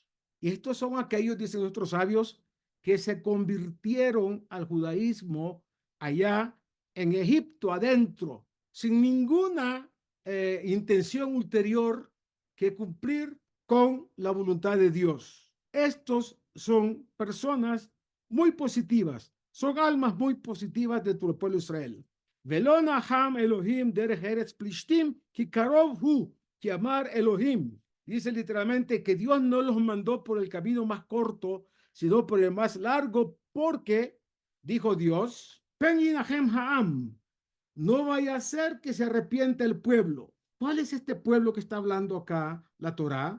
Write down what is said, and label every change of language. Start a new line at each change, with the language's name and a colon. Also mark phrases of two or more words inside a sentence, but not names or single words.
Spanish: Y estos son aquellos, dicen nuestros sabios, que se convirtieron al judaísmo allá en Egipto adentro, sin ninguna intención ulterior que cumplir con la voluntad de Dios. Estos son personas muy positivas, son almas muy positivas dentro del pueblo de Israel.
Hebrew: ולא נחם אלהים דרך ארץ פלשתים כי קרוב הוא כי אמר אלהים.
Spanish: Dice literalmente que Dios no los mandó por el camino más corto, sino por el más largo, porque, dijo Dios, no vaya a ser que se arrepienta el pueblo. ¿Cuál es este pueblo que está hablando acá la Torá?